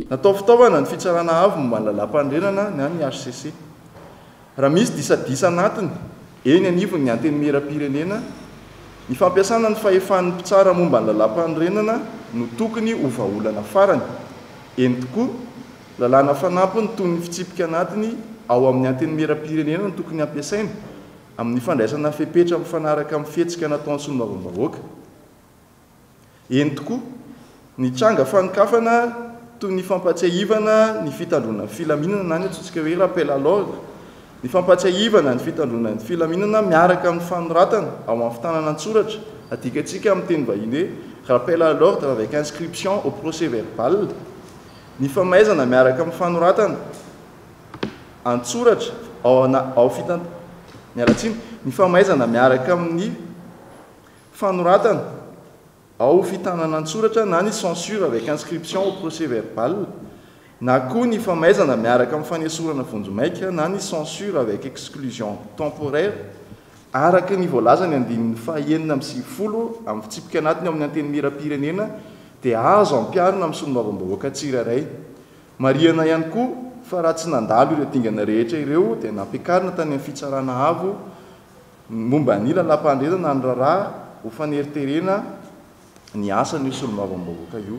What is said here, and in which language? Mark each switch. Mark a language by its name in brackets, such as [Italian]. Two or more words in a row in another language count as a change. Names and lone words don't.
[Malagasy] natao fitaovana ny fitsarana avy momba ny lalam-panorenana ny HCC raha misy disadisa anatiny eny anivony ny antenimera-pirenena ny fampiasana ny fahefan'ny mpitsara momba ny lalam-panorenana no tokony ho vahaolana farany eny tokoa lalàna fanampiny toy ny fitsipika anatiny ao amin'ny anteny miram-pirenena no tokony ampiasaina amin'ny fandraisana fepetra mifanaraka amin'ny fihetsika nataon'ny solombavambahoaka. Eny tokoa ny tranga fanikafana toy ny fampatsiahivana ny fitandronana filaminana na ny atsotsika hoe [French] rappel à l'ordre, [Malagasy] ny fampatsiahivana ny fitandronana ny filaminana miaraka amin'ny fanoratana ao amin'ny fitanana an-tsoratra adikatsika amin'ny teny vahiny hoe [French] rappel à l'ordre avec inscription au procès verbal, [Malagasy] ny famaizana miaraka amin'ny fanoratana an-tsoratra ao mialatsiny ny famaizana miaraka amin'ny fanoratana ao fitanana an-tsoratra na ny [French] censure avec inscription au procès verbal, [Malagasy] na koa ny famaizana miaraka amin'ny fanesorana vonjomaika na ny [French] censure avec exclusion temporaire [Malagasy] araka ny voalazany andininy fahaenina amin'ny sivifolo amin'ny fitsipika anatiny amin'ny anteny miram-pirenena dia azo ampiarina amin'ny solombavambahoaka tsiraray. Marihana ihany koa fa raha tsy nandalo ireo dingana rehetra ireo dia nampiakarina tany amin'ny fitsarana avo momba ny lalam-pandresana ny raharaha ho faneriterena ny asany io solombavambahoaka io.